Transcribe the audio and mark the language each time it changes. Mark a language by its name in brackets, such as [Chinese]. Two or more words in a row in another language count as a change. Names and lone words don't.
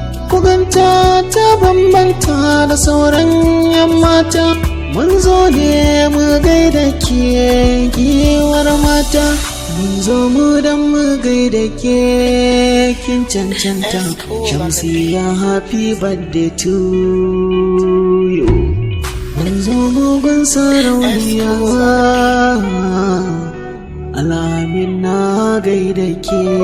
[Hausa] Ku ganta ta bambanta da sauran ƴan mata. Mun zo ne mu gaida ke, giwar mata. Mun zo mu dan mu gaida ke, kin cancanta. Shamsiyya, [English] happy birthday to you. [Hausa] Mun zo mu gun sarauniya, Al'amin na gaida ke.